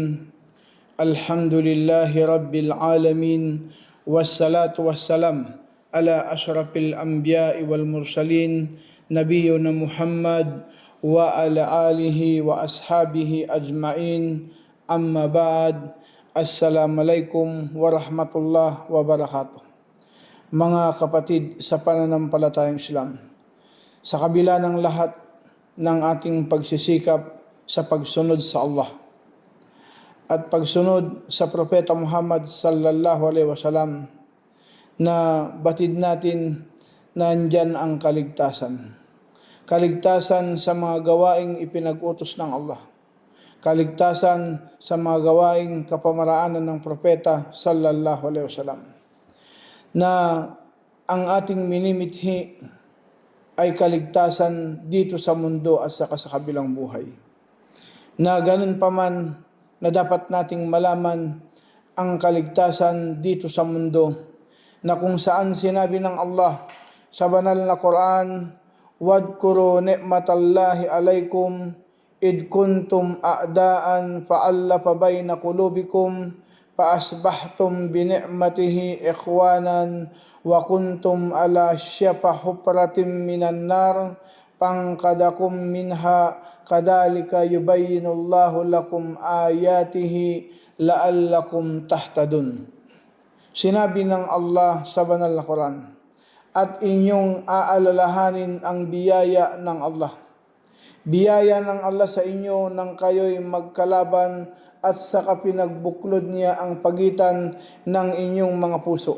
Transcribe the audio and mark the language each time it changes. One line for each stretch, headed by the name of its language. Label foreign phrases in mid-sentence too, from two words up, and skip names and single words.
Arabic: الحمد لله رب العالمين، والصلاة والسلام على أشرف الأنبياء والمرسلين نبينا محمد وعلى آله وأصحابه أجمعين. أما بعد. السلام عليكم ورحمة الله وبركاته.
Filipino: Mga kapatid sa pananampalatayang Islam, sa kabila ng lahat ng ating pagsisikap sa pagsunod sa Allah at pagsunod sa Propeta Muhammad
Arabic: صلى الله عليه وسلم,
Filipino: na batid natin na andyan ang kaligtasan. Kaligtasan sa mga gawaing ipinag-utos ng Allah. Kaligtasan sa mga gawaing kapamaraanan ng Propeta
Arabic: صلى الله عليه وسلم,
Filipino: na ang ating minimithi ay kaligtasan dito sa mundo at saka sa kabilang buhay. Na ganun pa man na dapat nating malaman ang kaligtasan dito sa mundo, na kung saan sinabi ng Allah sa banal na Quran,
Arabic: "واذكروا نعمة الله عليكم إذ كنتم أعداء فألف بين قلوبكم فأصبحتم بنعمته إخوانا وكنتم على شفا حفرة من النار فانقذكم منها كذلك يبين الله لكم آياته لعلكم تهتدون."
Filipino: Sinabi ng Allah sa banal na Quran, at inyong aalalahanin ang biyaya ng Allah. Biyaya ng Allah sa inyo nang kayo'y magkalaban at saka pinagbuklod niya ang pagitan ng inyong mga puso.